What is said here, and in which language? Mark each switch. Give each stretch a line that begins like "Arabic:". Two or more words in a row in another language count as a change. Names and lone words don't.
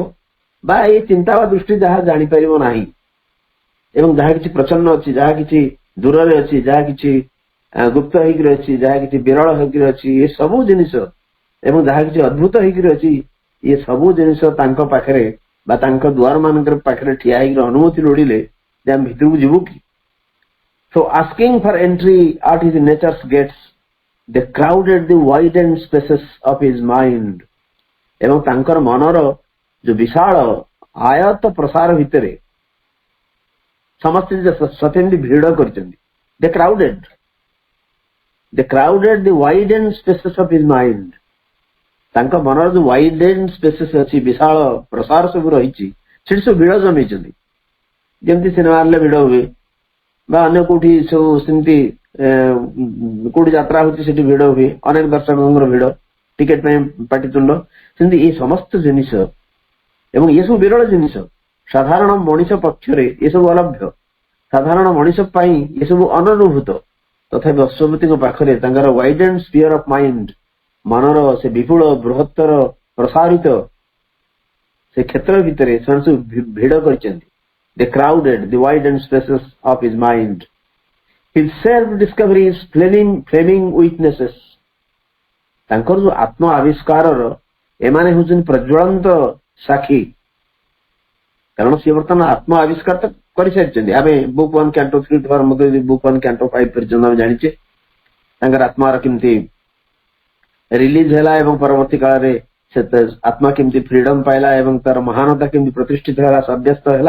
Odia: ବା ଏଇ ଚିନ୍ତା ବା ଦୃଷ୍ଟି ଯାହା ଜାଣିପାରିବ ନାହିଁ ଏବଂ ଯାହା କିଛି ପ୍ରଚ୍ଛନ୍ନ ଅଛି, ଯାହା କିଛି ଦୂରରେ ଅଛି, ଯାହା କିଛି ଗୁପ୍ତ ହେଇକିରି ଅଛି, ଯାହା କିଛି ବିରଳ ହେଇକିରି ଅଛି, ଏ ସବୁ ଜିନିଷ ଏବଂ ଯାହା କିଛି ଅଦ୍ଭୁତ ହେଇକିରି ଅଛି, ଏ ସବୁ ଜିନିଷ ତାଙ୍କ ପାଖରେ ବା ତାଙ୍କ ଦ୍ୱାର ମାନଙ୍କର ପାଖରେ ଠିଆ ହେଇକିରି ଅନୁମତି ଲୋଡ଼ିଲେ ଯେ ଆମେ ଭିତରକୁ ଯିବୁ କି?
English: So asking for entry at his nature's gates, they crowded the widened spaces of his mind।
Odia: ଏବଂ ତାଙ୍କର ମନର ଯୋଉ ବିଶାଳ ଆୟତ ପ୍ରସାର ଭିତରେ ସମସ୍ତେ ସତେମିତି ଭିଡ କରିଛନ୍ତି।
English: they crowded the widened spaces of his mind।
Odia: ତାଙ୍କ ମନର ଯୋଉ
English: widened spaces
Odia: ଅଛି, ବିଶାଳ ପ୍ରସାର ସବୁ ରହିଛି, ସେଠି ସବୁ ଭିଡ ଜମେଇଛନ୍ତି। ଯେମିତି ସିନେମା ହଲରେ ଭିଡ ହୁଏ ବା ଅନ୍ୟ କୋଉଠି ସବୁ ସେମିତି କୋଉଠି ଯାତ୍ରା ହଉଛି ସେଠି ଭିଡ ହୁଏ, ଅନେକ ଦର୍ଶକଙ୍କର ଭିଡ, ଟିକେଟ ପାଇଁ ପାଟିତୁଣ୍ଡ, ସେମିତି ଏଇ ସମସ୍ତ ଜିନିଷ ଏବଂ ଏସବୁ ବିରଳ ଜିନିଷ ସାଧାରଣ ମଣିଷ ପକ୍ଷରେ ଏସବୁ ଅଲଭ୍ୟ, ସାଧାରଣ ମଣିଷ ପାଇଁ ଏସବୁ ଅନନୁଭୂତ। ତଥାପି ଅଶ୍ୱପତିଙ୍କ ପାଖରେ ତାଙ୍କର
English: widened sphere of mind,
Odia: ମନର ସେ ବିପୁଳ ବୃହତ୍ତର ପ୍ରସାରିତ ସେ କ୍ଷେତ୍ର ଭିତରେ ସେମାନେ ସବୁ ଭିଡ କରିଛନ୍ତି।
English: the crowded, the widened spaces of his mind. His self-discovery is flaming weaknesses.
Odia: ତାଙ୍କର ଯୋଉ ଆତ୍ମ ଆବିଷ୍କାରର ଏମାନେ ହଉଛନ୍ତି ପ୍ରଜ୍ୱଳନ୍ତ ସାକ୍ଷୀ, କାରଣ ସିଏ ବର୍ତ୍ତମାନ ଆତ୍ମ ଆବିଷ୍କାର ତ କରିସାରିଛନ୍ତି। ଆମେ
English: Book 1 Canto 3
Odia: ଠୁ ଆରମ୍ଭ କରି
English: Book 1 Canto 5
Odia: ପର୍ଯ୍ୟନ୍ତ ଆମେ ଜାଣିଛେ ତାଙ୍କର ଆତ୍ମାର କେମିତି ରିଲିଜ ହେଲା ଏବଂ ପରବର୍ତ୍ତୀ କାଳରେ ସେ ଆତ୍ମା କେମିତି ଫ୍ରିଡମ ପାଇଲା ଏବଂ ତାର ମହାନତା କେମିତି ପ୍ରତିଷ୍ଠିତ ହେଲା, ସାବ୍ୟସ୍ତ ହେଲା।